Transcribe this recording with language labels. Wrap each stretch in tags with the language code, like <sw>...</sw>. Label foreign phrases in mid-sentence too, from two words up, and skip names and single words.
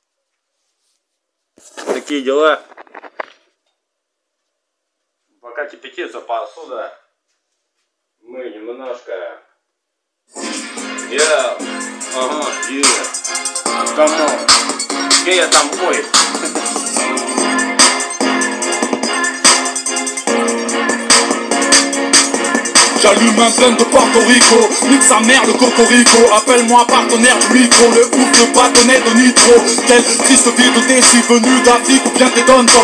<ru>Такие дела. Пока кипятится посуда, мы немножко... Камон. Где я там? Ой.</ru> <fr>J'allume un blunt de Porto Rico, nique sa mère le cocorico. Appelle-moi partenaire du micro, le ouf le bâtonnet de nitro. Quelle triste vie de déçu venu d'Afrique ou bien des dom-tom.</fr>